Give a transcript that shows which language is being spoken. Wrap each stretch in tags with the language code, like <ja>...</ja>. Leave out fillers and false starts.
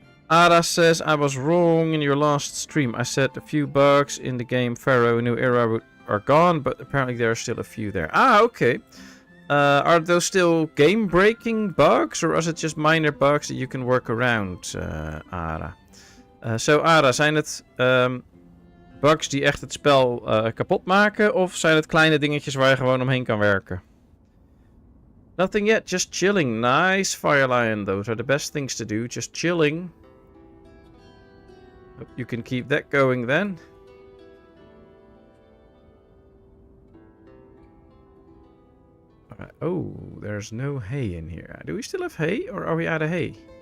<en>Ara says, I was wrong in your last stream. I said a few bugs in the game Pharaoh New Era are gone, but apparently there are still a few there. Ah, okay. Are those still game-breaking bugs, or is it just minor bugs that you can work around, Ara?</en> <nl>Zo, Ara, zijn het bugs die echt het spel kapot maken? Of zijn het kleine dingetjes waar je gewoon omheen kan werken?</nl> <en>Nothing yet, just chilling. Nice, Fire Lion. Those are the best things to do, just chilling. Hope you can keep that going then. Alright. Oh, there's no hay in here. Do we still have hay, or are we out of hay?</en>